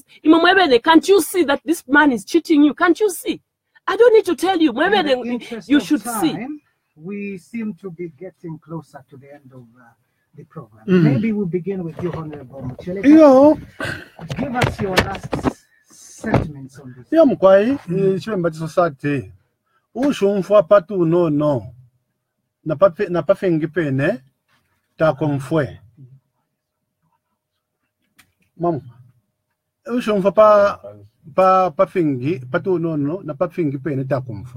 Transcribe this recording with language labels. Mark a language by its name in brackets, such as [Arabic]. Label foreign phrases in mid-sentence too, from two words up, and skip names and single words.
[English] Can't you see that this man is cheating you? Can't you see? I don't need to tell you. You should see. We seem to be getting closer to the end of the program. Maybe we'll begin with you, Honorable Muchele. Give us your last sentiments on this. Yeah, [Bemba] Mkwai, chimba society. Ushumfwa patu no. Na pafengipene ta komfwe. Mam. Ushumfwa pa fingi patu no na pafengipene ta komfwe.